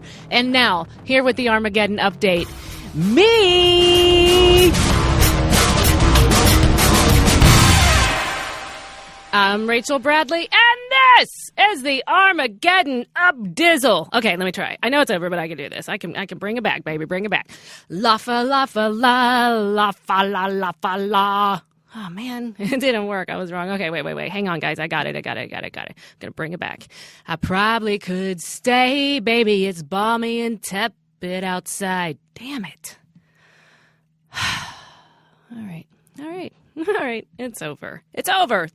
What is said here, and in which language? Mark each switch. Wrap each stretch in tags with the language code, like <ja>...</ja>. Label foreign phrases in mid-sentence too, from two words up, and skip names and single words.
<en>And now, here with the Armageddon update, me! I'm Rachel Bradley, and this is the Armageddon Updizzle. Okay, let me try. I know it's over, but I can do this. I can bring it back, baby. Bring it back. La-fa, la-fa, la, la-fa, la, la-fa, la. Oh, man, it didn't work. I was wrong. Okay, wait. Hang on, guys. I got it. I'm going to bring it back. I probably could stay, baby. It's balmy and tepid outside. Damn it. All right, it's over. It's over.</en>